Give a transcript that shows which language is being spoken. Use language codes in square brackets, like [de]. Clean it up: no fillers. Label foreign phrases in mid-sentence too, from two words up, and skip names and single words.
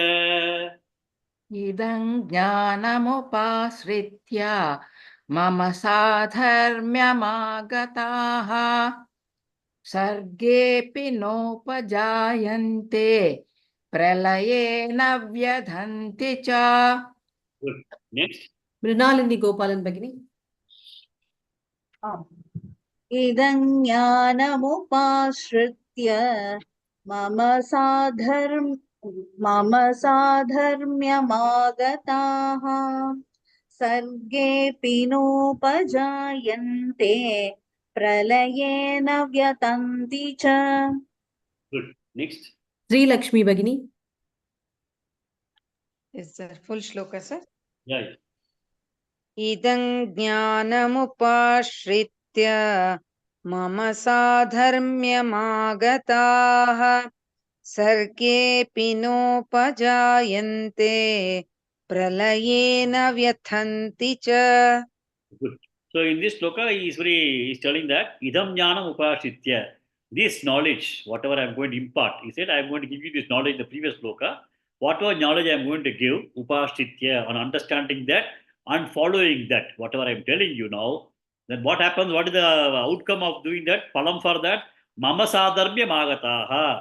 [sa] idam jnanamupasritya mama sadharmyamagataha sargepi nopajayante pralayena vyadhanti cha. [en] Good. Next. Mrinalini Gopalan Bagini. [sa] Idam jnanamupasritya mama sadharmyamagataha sargepi nopajayante pralayena vyatanti cha. [en] Good. Next. Sri Lakshmi Bagini. Is the full shloka, sir? Yeah. [sa] Idang jnanamupashritya mama sadharmyamagataha sarge pinopajayante pralayena vyathanti cha. [en] Good. So in this sloka, he's telling that [sa] idam jnanam upashitya. [en] This knowledge, whatever I'm going to impart, he said, I'm going to give you this knowledge in the previous sloka. Whatever knowledge I'm going to give, upashitya, on understanding that and following that, whatever I'm telling you now, then what happens? What is the outcome of doing that? Palam for that, [sa] mama sadharmya magataha.